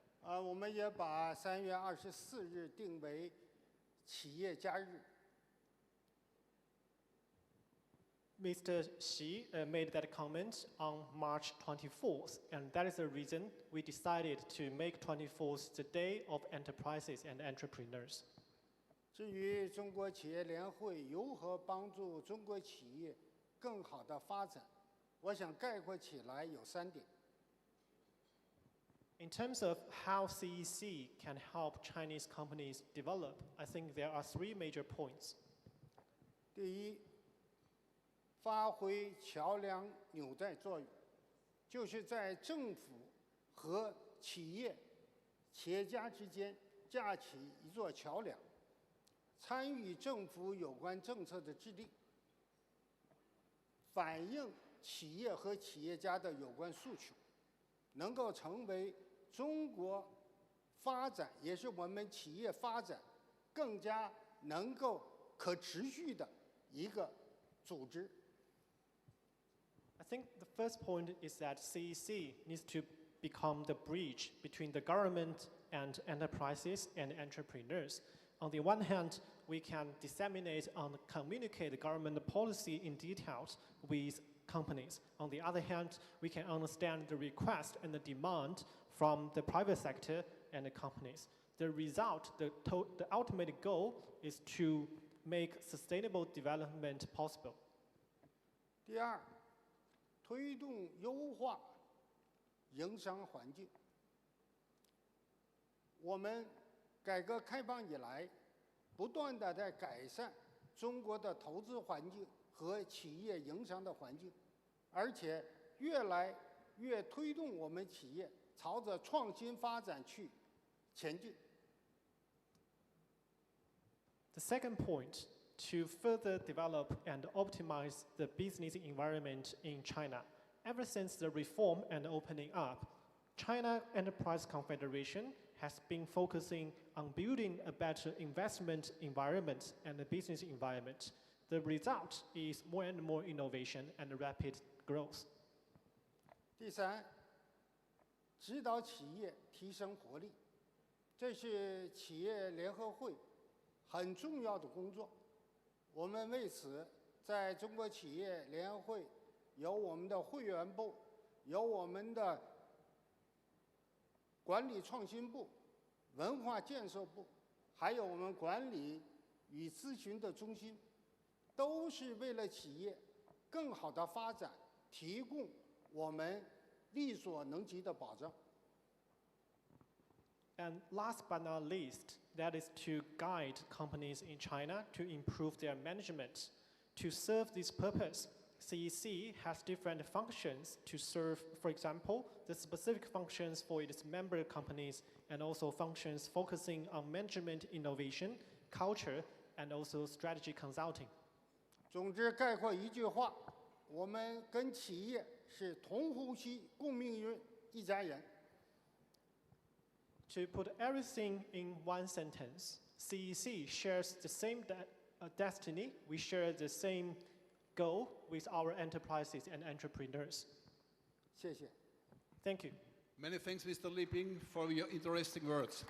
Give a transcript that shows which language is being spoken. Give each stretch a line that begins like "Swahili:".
Chinese: 我们也把3月24日定为企业家日。
English: Mr. Xi made that comment on March 24th, and that is the reason we decided to make 24th the Day of Enterprises and Entrepreneurs.
Chinese: 至于中国企业联会如何帮助中国企业更好的发展，我想概括起来有3点。
English: In terms of how CEC can help Chinese companies develop, I think there are 3 major points.
Chinese: 第一，发挥桥梁纽带作用，就是在政府和企业家之间架起一座桥梁，参与政府有关政策的制定，反映企业和企业家的有关诉求，能够成为中国发展，也是我们企业发展更加能够可持续的一个组织。
English: I think the first point is that CEC needs to become the bridge between the government and enterprises and entrepreneurs. On the one hand, we can disseminate and communicate the government policy in details with companies. On the other hand, we can understand the request and the demand from the private sector and the companies. The result, the ultimate goal is to make sustainable development possible.
Chinese: 第二，推动优化营商环境。我们改革开放以来，不断地在改善中国的投资环境和企业营商的环境，而且越来越推动我们企业朝着创新发展去前进。
English: The second point, to further develop and optimize the business environment in China. Ever since the reform and opening up, China Enterprise Confederation has been focusing on building a better investment environment and a business environment. The result is more and more innovation and rapid growth.
Chinese: 第三，指导企业提升活力，这是企业联合会很重要的工作。我们为此在中国企业联合会有我们的会员部，有我们的管理创新部、文化建设部，还有我们管理与咨询的中心，都是为了企业更好的发展提供我们力所能及的保障。
English: And last but not least, that is to guide companies in China to improve their management. To serve this purpose, CEC has different functions to serve, for example, the specific functions for its member companies and also functions focusing on management innovation, culture, and also strategy consulting.
Chinese: 总之，概括一句话，我们跟企业是同呼吸、共命运一家人。
English: To put everything in one sentence, CEC shares the same destiny. We share the same goal with our enterprises and entrepreneurs.
Chinese: 谢谢。
English: Thank you. Many thanks, Mr. Liebing, for your interesting words.